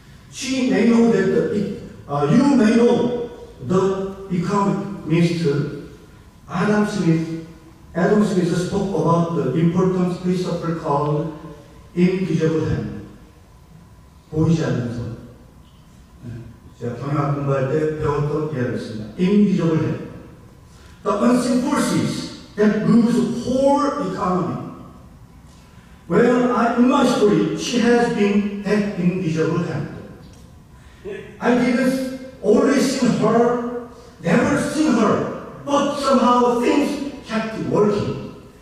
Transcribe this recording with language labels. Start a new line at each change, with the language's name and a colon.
English: She may know that you may know the economist Adam Smith. Adam Smith spoke about the important principle called invisible hand.
Korean: 보이지 않는 손. 제가 경영학 공부할 때 배웠던 이야기였습니다.
English: Invisible hand. The unseen forces that moves the whole economy. Well, in my story, she has been that invisible hand. I didn't always see her, never seen her, but somehow things kept working.